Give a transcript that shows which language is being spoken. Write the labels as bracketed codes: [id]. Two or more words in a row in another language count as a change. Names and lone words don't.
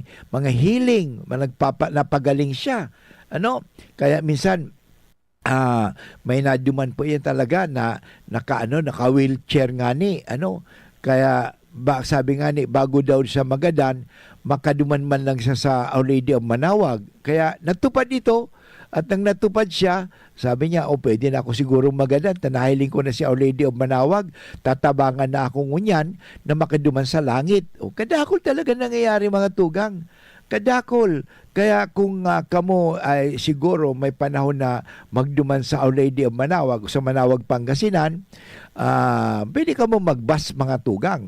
[bik] Mga healing, napagaling siya. Kaya minsan, may naduman po yan talaga na naka-wheelchair nga kaya sabi nga bago daw siya magadan, makaduman man lang siya sa Our Lady of Manawag. [tl] Kaya natupad ito, at nang natupad siya, sabi niya, pwede na ako siguro magadan. [bik] Tanahiling ko na si Our Lady of Manawag, tatabangan na akong ngunyan na makaduman sa langit. Kadakol talaga nangyayari mga tugang. Kadakol. Kaya kung kamo ay siguro may panahon na magduman sa Our Lady of Manawag, sa Manawag, Pangasinan, pwede ka mo magbas mga tugang.